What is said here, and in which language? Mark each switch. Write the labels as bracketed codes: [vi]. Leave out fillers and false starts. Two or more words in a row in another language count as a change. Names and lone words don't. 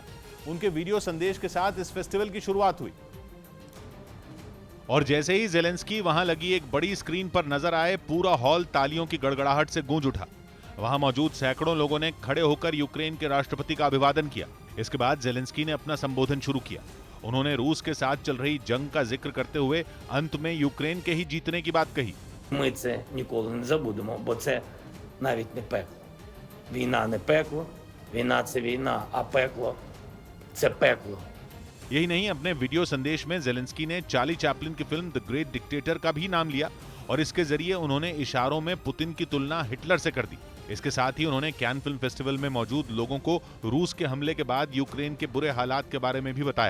[hi] उनके वीडियो संदेश के साथ इस फेस्टिवल की शुरुआत हुई और जैसे ही जेलेंस्की वहां लगी एक बड़ी स्क्रीन पर नजर आए, पूरा हॉल तालियों की गड़गड़ाहट से गूंज उठा। वहां मौजूद सैकड़ों लोगों ने खड़े होकर यूक्रेन के राष्ट्रपति का अभिवादन किया। इसके बाद जेलेंस्की ने अपना संबोधन शुरू किया। उन्होंने रूस के साथ चल रही जंग का जिक्र करते हुए अंत में यूक्रेन के ही जीतने की बात कही। [uk] Ми це ніколи не забудемо, бо це навіть не пекло. Війна не пекло, війна – це війна, а пекло – це пекло. [hi] यही नहीं, अपने वीडियो संदेश में जेलेंस्की ने चार्ली चैपलिन की फिल्म द ग्रेट डिक्टेटर का भी नाम लिया और इसके जरिए उन्होंने इशारों में पुतिन की तुलना हिटलर से कर दी। इसके साथ ही उन्होंने कैन फिल्म फेस्टिवल में मौजूद लोगों को रूस के हमले के बाद यूक्रेन के बुरे हालात के बारे में भी बताया।